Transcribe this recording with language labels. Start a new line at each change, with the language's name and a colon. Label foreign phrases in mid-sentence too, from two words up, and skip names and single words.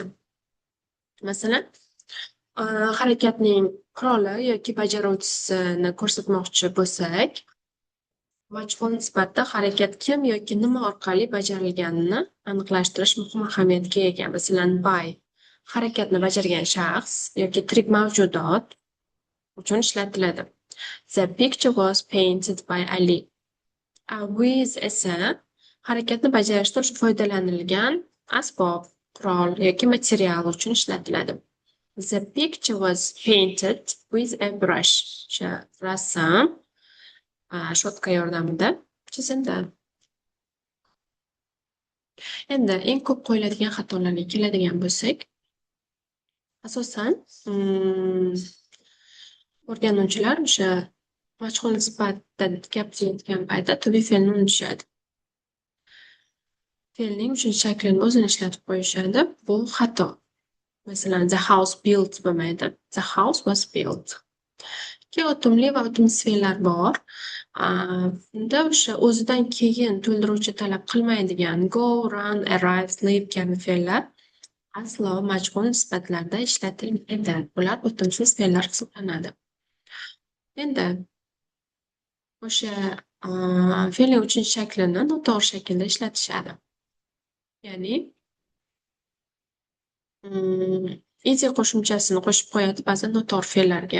Uzbek: Masalan, harakatning quroli yoki bajaruvchisini ko'rsatmoqchi bo'lsak, majhul nisbatda harakat kim yoki nima orqali bajarilganini aniqlashtirish muhim ahamiyatga ega. Masalan, by harakatni bajargan shaxs yoki tirik mavjudot uchun ishlatiladi.
English: The picture was painted by Ali.
Uzbek: With esa harakatni bajarishda foydalanilgan asbob, qurol yoki material uchun ishlatiladi.
English: The picture was painted with a brush.
Uzbek: O'sha rasm shotka yordamida chizildi. Endi eng ko'p qo'yiladigan xatolarga keladigan bo'lsak, asosan o'rganuvchilar o'sha majhul nisbatda gapirayotgan paytda tubiy fe'lni unutishadi. Fe'lning uchinchi shaklini o'zini ishlatib qo'yishadi. Bu xato. Masalan,
English: the house built bo'lmaydi. The house was built.
Uzbek: Ikki o'timli va o'timsiz fe'llar bor. Unda o'sha o'zidan keyin to'ldiruvchi talab qilmaydigan
English: go, run, arrive, leave
Uzbek: kabi fe'llar aslo majhul nisbatlarda ishlatilmaydi. Bular o'timsiz fe'llar hisoblanadi. Endi o'sha fe'lning uchinchi shaklini noto'g'ri shaklda ishlatishadi. Ya'ni id qo'shimchasini qo'shib qo'yadi ba'zan noto'g'ri fe'llarga.